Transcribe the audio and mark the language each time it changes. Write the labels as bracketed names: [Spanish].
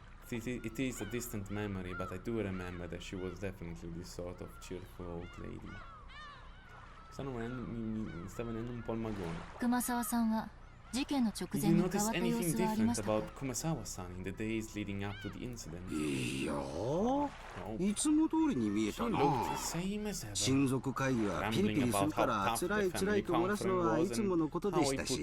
[English] It is a distant memory, but I do remember that she was definitely this sort of cheerful old lady. [Italian] Mi sta venendo un po' il magone. [English] Did you notice anything different about Kumasawa-san in the days leading up to the incident? [Japanese] いやいつも通りに見えたな。親族会議はピリピリするから辛い辛いと漏らすのはいつものことでしたし。